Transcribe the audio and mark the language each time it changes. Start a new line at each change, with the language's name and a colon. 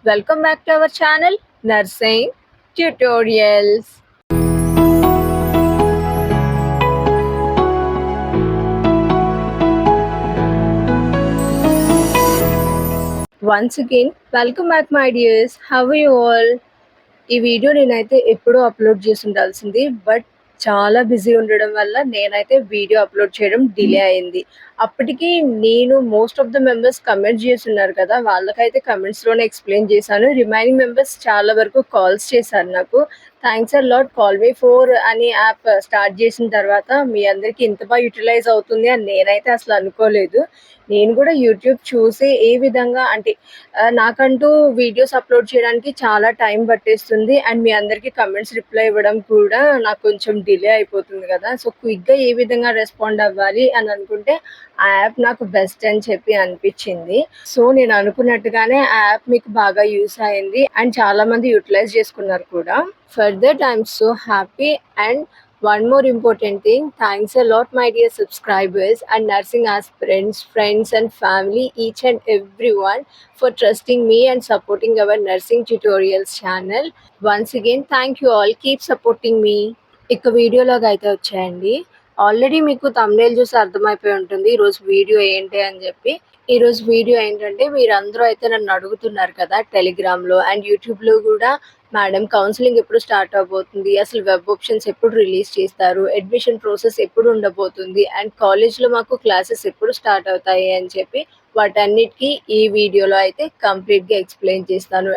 English: Welcome back to our channel, Nursing Tutorials. Once again, welcome back, my dears. How are you all?
Telugu: ఈ video నేనైతే ఎప్పుడో upload చేసి ఉండాల్సింది, but చాలా busy ఉండడం వల్ల నేనైతే వీడియో అప్లోడ్ చేయడం డిలే అయింది. అప్పటికి నేను most of the members comments చేస్తున్నారు కదా, వాళ్ళకైతే కమెంట్స్లోనే ఎక్స్ప్లెయిన్ చేశాను. రిమైనింగ్ మెంబర్స్ చాలా వరకు కాల్స్ చేశారు నాకు. Thanks a lot. Call మీ four అని యాప్ స్టార్ట్ చేసిన తర్వాత మీ అందరికీ ఇంత బాగా యూటిలైజ్ అవుతుంది అని నేనైతే అసలు అనుకోలేదు. నేను కూడా యూట్యూబ్ చూసి ఏ విధంగా అంటే నాకంటూ వీడియోస్ అప్లోడ్ చేయడానికి చాలా టైం పట్టేస్తుంది. అండ్ మీ అందరికీ కమెంట్స్ రిప్లై ఇవ్వడం కూడా నాకు కొంచెం డిలే అయిపోతుంది కదా. సో క్విక్గా ఏ విధంగా రెస్పాండ్ అవ్వాలి అని అనుకుంటే ఆ యాప్ నాకు బెస్ట్ అని చెప్పి అనిపించింది. సో నేను అనుకున్నట్టుగానే ఆ యాప్ మీకు బాగా యూస్ అయింది అండ్ చాలా మంది యూటిలైజ్ చేసుకున్నారు కూడా.
English: Further I am so happy. And one more important thing, thanks a lot, my dear subscribers and nursing aspirants, friends and family, each and everyone for trusting me and supporting our nursing tutorials channel. Once again, thank you all. Keep supporting me.
Telugu: ఇక వీడియోలోకి అయితే వచ్చేయండి. Already మీకు thumbnail చూసి అర్థమైపోయి ఉంటుంది ఈరోజు video ఏంటి అని చెప్పి. ఈరోజు వీడియో ఏంటంటే మీరందరూ అయితే నన్ను అడుగుతున్నారు కదా టెలిగ్రామ్లో అండ్ యూట్యూబ్లో కూడా, మేడం కౌన్సిలింగ్ ఎప్పుడు స్టార్ట్ అవబోతుంది, అసలు వెబ్ ఆప్షన్స్ ఎప్పుడు రిలీజ్ చేస్తారు, అడ్మిషన్ ప్రాసెస్ ఎప్పుడు ఉండబోతుంది అండ్ కాలేజ్లో మాకు క్లాసెస్ ఎప్పుడు స్టార్ట్ అవుతాయి అని చెప్పి వాటన్నిటికీ ఈ వీడియోలో అయితే కంప్లీట్గా ఎక్స్ప్లెయిన్ చేస్తాను.